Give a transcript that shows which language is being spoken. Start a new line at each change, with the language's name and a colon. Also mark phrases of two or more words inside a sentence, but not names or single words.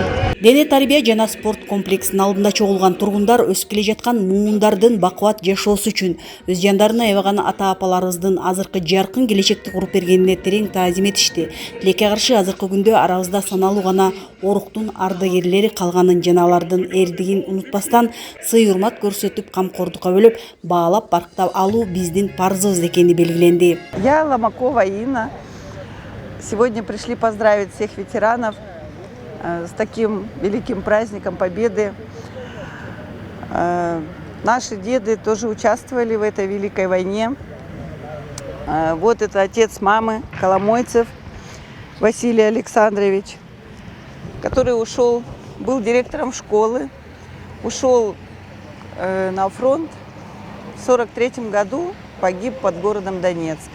Kyrgyz: Дене тарбия жана спорт комплексинин алдында чогулган тургундар өсүп келе жаткан муундардын бакубат жашоосу үчүн өз жандарына аябаган ата-апаларыбыздын азыркы жаркын келечекти куруп бергенине терең таазим этишти. Тилекке каршы азыркы күндө арабызда саналуу гана оруктун ардагерлери калганын жана алардын эрдигин унутпастан сый-урмат көрсөтүп, камкордукка бөлүп, баалап барктап алуу биздин парзыбыз экени белгиленди.
Russian: Я, Ломакова Инна. Сегодня пришли поздравить всех ветеранов с таким великим праздником Победы. Наши деды тоже участвовали в этой великой войне. Вот это отец мамы Коломойцев Василий Александрович, который ушел, был директором школы, ушел на фронт в 1943 году, погиб под городом Донецк.